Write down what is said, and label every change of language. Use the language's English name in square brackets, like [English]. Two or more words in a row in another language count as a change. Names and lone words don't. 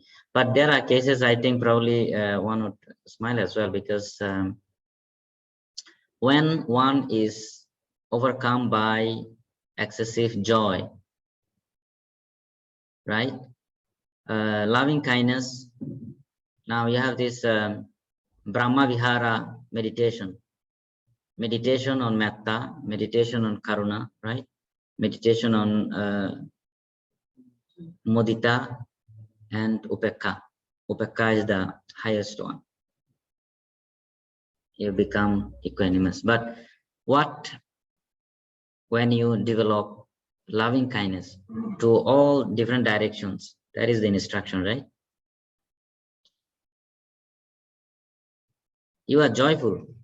[English] But there are cases, I think probably one would smile as well, because when one is overcome by excessive joy, right? Loving kindness. Now you have this Brahma Vihara meditation on metta, meditation on karuna, right? Meditation on mudita and upekha. Upekha is the highest one. You become equanimous. But what when you develop loving kindness to all different directions? That is the instruction, right? You are joyful.